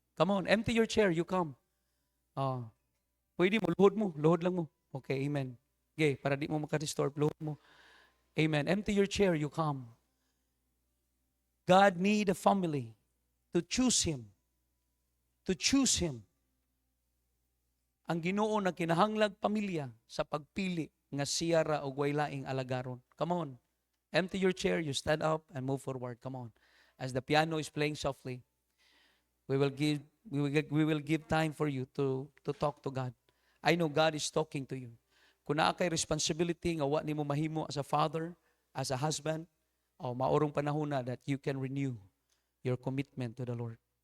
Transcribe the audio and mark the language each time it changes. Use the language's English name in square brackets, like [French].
[English] Come on, empty your chair, you come. [Cebuano] Pwede mo, luhod lang mo. [English] Okay, amen. [Cebuano] Okay, para di mo maka-disturb load mo. Amen. [English] Empty your chair, you come. God need a family to choose Him. To choose Him. [Cebuano] Ang Ginoo na kinahanglag pamilya sa pagpili nga siya ra og way laing alagaron. [English] Come on. Empty your chair, you stand up and move forward. Come on. As the piano is playing softly, we will give time for you to talk to God. I know God is talking to you. [Cebuano] Kung naa kay responsibility nga wa nimo mahimo [English] as a father, as a husband, [Cebuano] o maorong panahon na [English] that you can renew your commitment to the Lord.